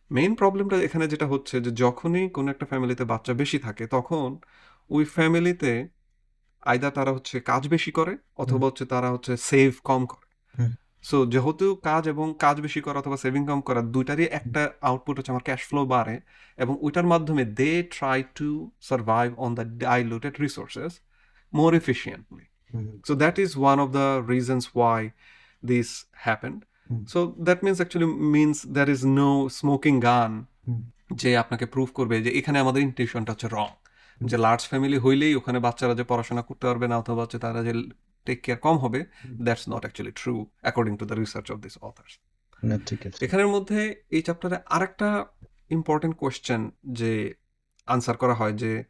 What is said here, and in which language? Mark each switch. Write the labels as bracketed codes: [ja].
[bn] Main প্রবলেমটা এখানে যেটা হচ্ছে যে যখনই কোনো একটা ফ্যামিলিতে বাচ্চা বেশি থাকে, তখন ওই ফ্যামিলিতে আইদা তারা হচ্ছে কাজ বেশি করে, হুম অথবা হচ্ছে তারা হচ্ছে সেভ কম করে। হুম সো যেহেতু কাজ বেশি করা অথবা সেভিং কম করা, দুইটারই একটা আউটপুট হচ্ছে আমার ক্যাশ ফ্লো বাড়ে, এবং ওইটার মাধ্যমে [en] They try to survive on the diluted resources more efficiently. Hmm So that is one of the reasons why this happened. Hmm So that means there is no smoking gun hmm [bn] যে আপনাকে prove করবে যে এখানে আমাদের ইন্টেনশনটা হচ্ছে রং, হুম যে large family হইলেই ওখানে বাচ্চারা যে পড়াশোনা করতে পারবে না, অথবা হচ্ছে তারা যে টেক কেয়ার কম হবে, [en] That's not actually true according to the research of this authors. [bn] না ঠিক আছে। এখানের মধ্যে এই চ্যাপ্টারে আরেকটা ইম্পর্টেন্ট কোয়েশ্চেন যে আনসার করা হয় যে